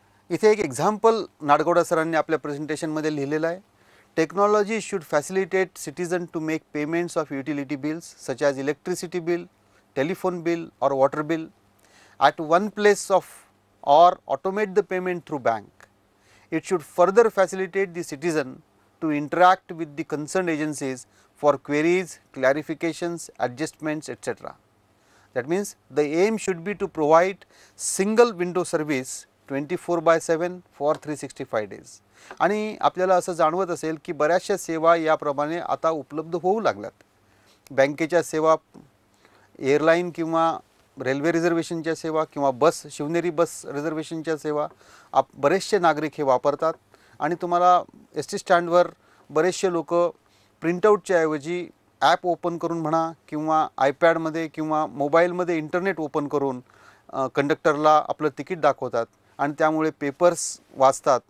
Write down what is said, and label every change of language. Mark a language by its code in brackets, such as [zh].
[mr] इथे एक एक्झाम्पल नाडगौडा सरांनी आपल्या प्रेझेंटेशनमध्ये लिहिलेलं आहे. [en] Technology should facilitate citizen to make payments of utility bills such as electricity bill, telephone bill or water bill at one place or automate the payment through bank. It should further facilitate the citizen to interact with the concerned agencies for queries, clarifications, adjustments, etc. That means the aim should be to provide single window service 24/7 for 365 days. [mr] आणि आपल्याला असं जाणवत असेल की बऱ्याचशा सेवा याप्रमाणे आता उपलब्ध होऊ लागल्यात. बँकेच्या सेवा, एअरलाईन किंवा रेल्वे रिझर्वेशनच्या सेवा किंवा शिवनेरी बस रिझर्वेशनच्या सेवा बरेचसे नागरिक हे वापरतात. आणि तुम्हाला ST स्टँडवर बरेचसे लोक प्रिंटआउटच्या ऐवजी ॲप ओपन करून म्हणा किंवा आयपॅडमध्ये किंवा मोबाईलमध्ये इंटरनेट ओपन करून कंडक्टरला आपलं तिकीट दाखवतात आणि त्यामुळे पेपर्स वाचतात.